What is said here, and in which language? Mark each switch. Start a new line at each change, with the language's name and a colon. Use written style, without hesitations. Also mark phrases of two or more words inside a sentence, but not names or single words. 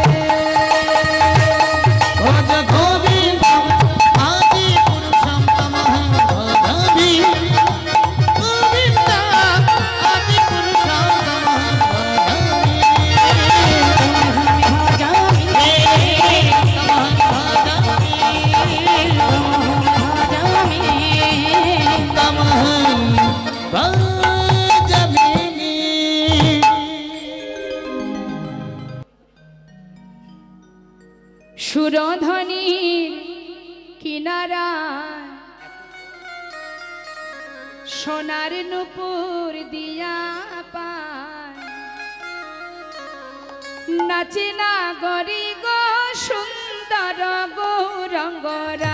Sanskrit: भज गोविन्द आदि पुरुषं तमः भजामि गोविन्द आदि पुरुषं तमः भजामि तमः भजामि
Bangla: সুরধনীর কিনারা সোনার নুপুর দিয়া পায় নাচে না গরি গো সুন্দর গৌরঙ্গরা